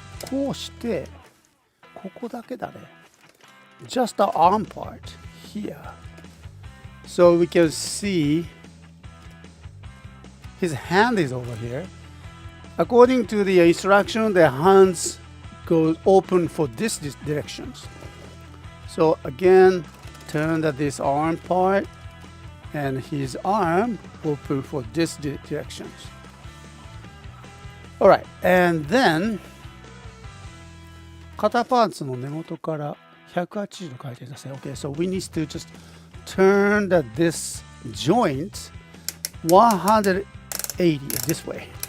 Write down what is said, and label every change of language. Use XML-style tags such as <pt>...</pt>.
<ja>こうして、ここだけだね。</ja> <en>Just the arm part here. So we can see his hand is over here. According to the instruction, the hands go open for this directions. So again, turn this arm part, and his arm open for this directions. All right, and then</en> <ja>肩パンツの根元から180度回転させて。</ja> <en>Okay, so we need to just turn this joint 180 this way.</en>